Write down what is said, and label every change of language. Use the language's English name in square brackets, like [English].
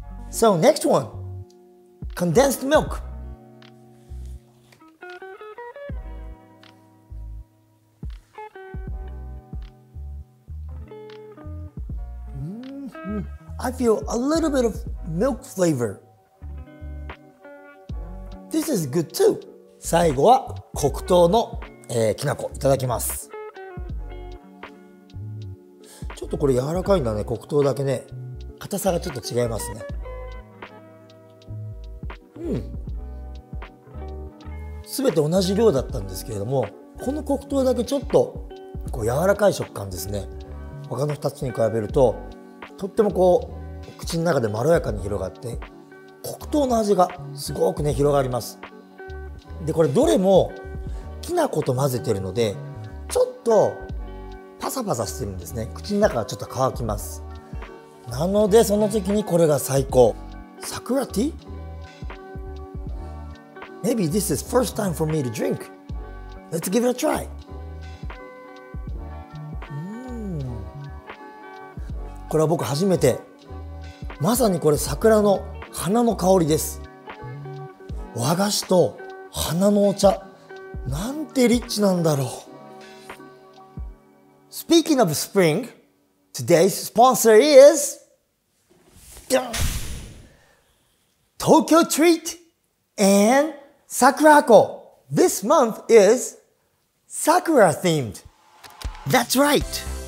[English] So next one, condensed milk. I feel a little bit of milk flavor. This is good too. [Japanese] 最後は黒糖の、きなこいただきます。ちょっとこれ柔らかいんだね。黒糖だけね、硬さがちょっと違いますね。全て同じ量だったんですけれども、この黒糖だけちょっとこう柔らかい食感ですね。他の2つに比べるととってもこう口の中でまろやかに広がって、黒糖の味がすごくね広がります。でこれどれもきな粉と混ぜてるのでちょっとパサパサしてるんですね。口の中がちょっと乾きます。なのでその時にこれが最高。 [English] Sakura tea? Maybe this is first time for me to drink. Let's give it a try. [Japanese] これは僕初めて。まさにこれ桜の花の香りです。和菓子と花のお茶。なんてリッチなんだろう。 [English] Speaking of spring, today's sponsor is Tokyo Treat and Sakuraco. This month is Sakura themed. That's right.